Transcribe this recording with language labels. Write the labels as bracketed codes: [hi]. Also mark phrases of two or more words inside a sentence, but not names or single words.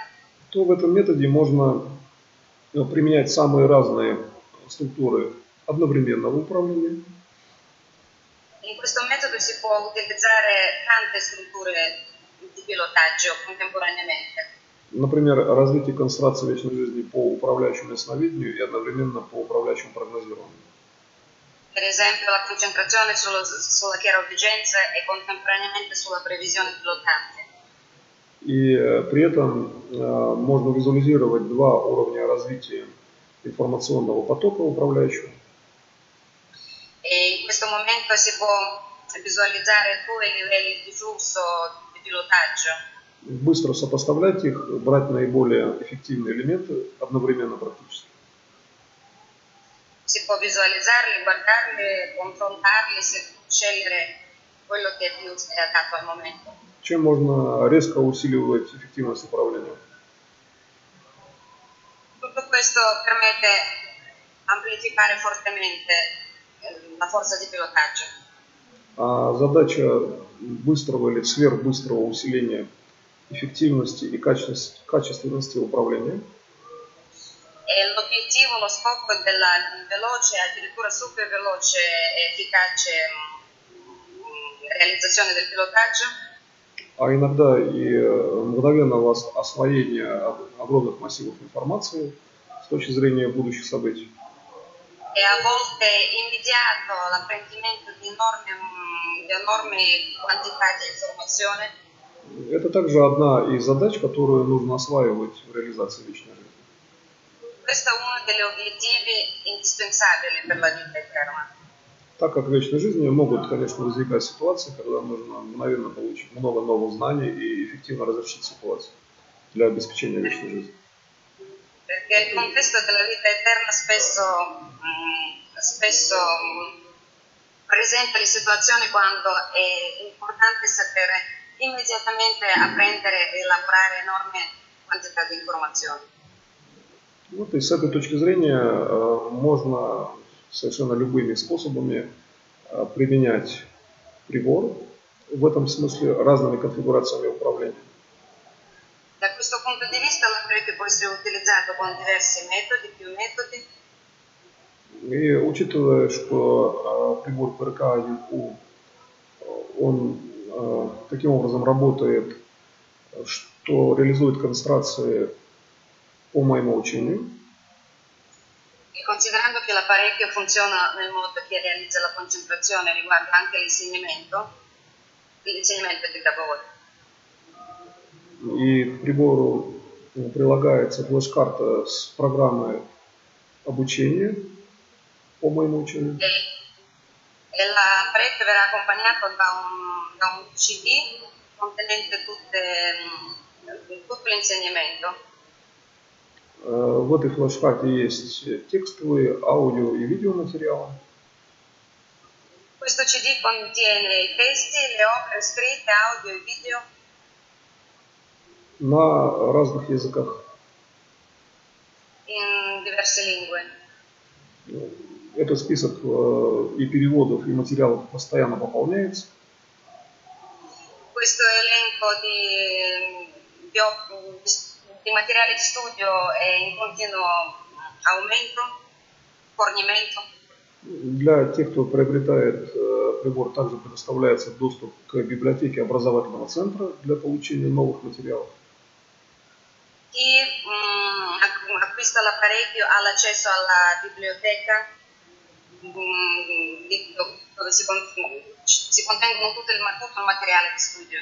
[ru] то в этом методе можно применять самые разные структуры одновременного управления. [it] In questo metodo si può utilizzare tante strutture di pilotaggio contemporaneamente. [ru] Например, развитие концентрации вечной жизни по управляющему ясновидению и одновременно по управляющему прогнозированию. [it] Per esempio la concentrazione sulla chiaroveggenza e contemporaneamente sulla previsione pilotante. [ru] И при этом можно визуализировать два уровня развития информационного потока управляющего. [it] E in questo momento si può visualizzare due livelli di flusso di pilotaggio. [ru] Быстро сопоставлять их, брать наиболее эффективные элементы одновременно практически. [it] Si può visualizzarli, guardarli, confrontarli, scegliere quello che più è adatto al momento. [ru] Чем можно резко усиливать эффективность управления. [it] Tutto questo permette amplificare fortemente la forza di pilotaggio. [ru] А задача быстрого или сверхбыстрого усиления эффективности и качественности управления. [it] E l'obiettivo, lo scopo della veloce, addirittura super veloce e efficace realizzazione del pilotaggio, [ru] а иногда и мгновенного освоения огромных массивов информации с точки зрения будущих событий. [it] E a volte immediato l'apprendimento di enormi quantità di informazione. [ru] Это также одна из задач, которую нужно осваивать в реализации вечной жизни. [it] Questo è uno degli obiettivi indispensabili per la vita eterna. [ru] Так как в вечной жизни могут, конечно, возникать ситуации, когда нужно мгновенно получить много новых знаний и эффективно разрешить ситуацию для обеспечения вечной жизни. [it] Perché il contesto della vita eterna spesso presenta le situazioni quando è importante sapere immediatamente apprendere e elaborare enorme quantità di informazioni. [ru] Вот, и с этой точки зрения можно совершенно любыми способами применять прибор, в этом смысле разными конфигурациями управления. [it] Da questo punto di vista l'apparecchio può essere utilizzato con diversi metodi, più metodi. [ru] И учитывая, что прибор ПРК 1У, он таким образом работает, что реализует концентрации по моему учению. [it] E considerando che l'apparecchio funziona nel modo che realizza la concentrazione, riguarda anche l'insegnamento che dà voi. [ru] И к прибору прилагается флеш-карта с программой обучения по моему учению. [it] E l'apparecchio verrà accompagnato da un CD contenente tutto l'insegnamento. [ru] В этой флеш-карте есть текстовые, аудио и видеоматериалы. [it] Questo CD contiene i testi, le opere scritte, audio e video. [ru] На разных языках. [it] in diverse lingue. [ru] Этот список и переводов, и материалов постоянно пополняется. [it] Questo elenco di materiali di studio è in continuo aumento, fornimento. [ru] Для тех, кто приобретает прибор, также предоставляется доступ к библиотеке образовательного центра для получения новых материалов. [it] Chi acquista l'apparecchio ha l'accesso alla biblioteca dove si contengono tutto il materiale di studio.